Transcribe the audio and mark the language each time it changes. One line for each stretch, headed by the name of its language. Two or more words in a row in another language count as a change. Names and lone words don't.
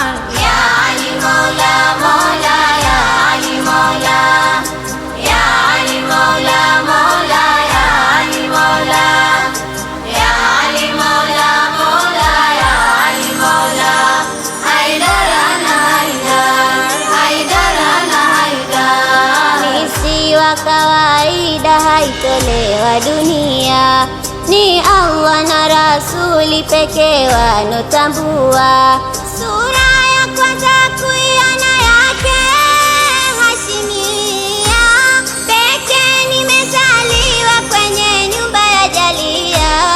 Arabic: يا علي مولا مولا يا علي مولا، يا علي مولا مولا يا علي مولا، يا علي مولا مولا يا علي مولا. حيدر أنا حيدر، حيدر أنا حيدر.
Swahili: Ni wa kawaida haitolewa dunia, ni Allah na Rasuli pekee wanotambua. Sura ya kwanza kuiona yake Hashimia, pekee nimezaliwa kwenye nyumba ya Jalia.